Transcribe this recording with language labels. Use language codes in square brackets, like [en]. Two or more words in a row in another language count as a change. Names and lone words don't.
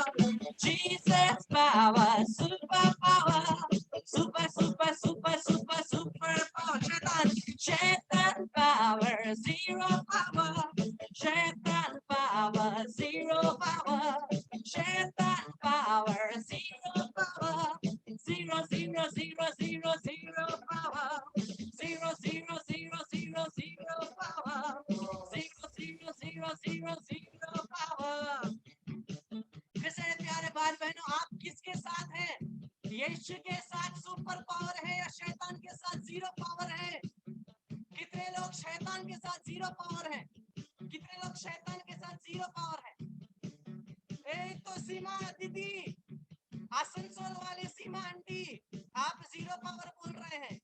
[en] Jesus power, super power. Super, super, super, super, super power. Shaitan, Shaitan power, zero power. Shaitan power, zero power. Shaitan power, zero power. Zero, zero, zero, zero, zero power. Zero, zero, zero, zero, zero power. Zero, zero, zero, zero, zero power. [hi] कैसे प्यारे भाई बहनों, आप किसके साथ हैं? यीशु के साथ [en] super power [hi] है या शैतान के साथ [en] zero power [hi] है? कितने लोग शैतान के साथ [en] zero power [hi] है? कितने लोग शैतान के साथ [en] zero power [hi] है? तो सीमा दीदी, आसनसोल वाली सीमा आंटी, आप [en] zero power [hi] बोल रहे हैं।